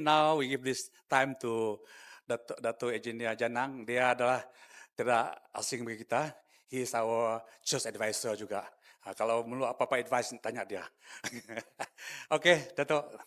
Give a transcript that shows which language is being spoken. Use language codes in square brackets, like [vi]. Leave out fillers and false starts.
[en] Now we give this time to Dato' Engineer Janang. [ms] Dia adalah tidak asing bagi kita. [en] He is our church advisor juga. [ms] Kalau perlu apa-apa advice, tanya dia. Oke, Dato'.